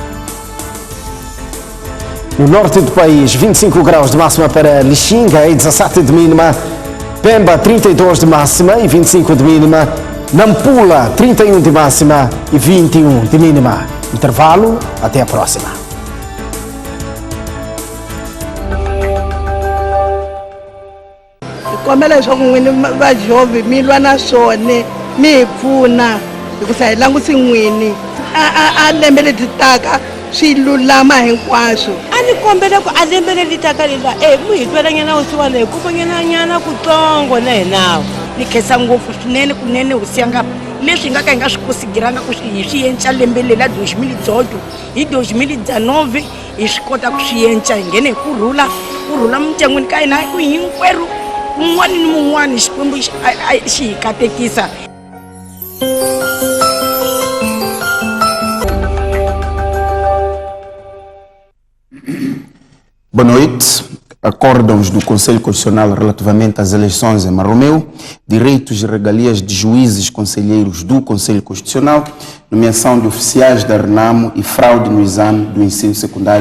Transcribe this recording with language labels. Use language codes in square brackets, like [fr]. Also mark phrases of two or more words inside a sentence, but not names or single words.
[pt] No norte do país, 25 graus de máxima para Lixinga e 17 de mínima, Pemba, 32 de máxima e 25 de mínima, Nampula, 31 de máxima e 21 de mínima. Intervalo, até a próxima. [ts] Kombela leswaku n'wini va Jove mi lwa na swona mi hi pfuna hikusa hi langutisi n'wini a lembe leti taka swi lulama hinkwaswo. A ni kombela ku a lembe leti taka lela mu hi twelanyana wusiwa leyi kumanyana kutsongo na hinawo ni khensa ngopfu swinene kunene hosi ya ngapha leswi hi nga ka hi nga swi kosigiranga ku hi swi yenca lembe leri la 2018 hi 2019 hi swi kota ku swi yenca hi nghene hi kurhula mindyangwini ka hina ku hinkwerhu un'wana ni mun'wana xikwembu xi hi katekisa. [pt] Boa noite. Acórdãos do Conselho Constitucional relativamente às eleições em Marromeu, direitos e regalias de juízes conselheiros do Conselho Constitucional, nomeação de oficiais da RENAMO e fraude no exame do ensino secundário.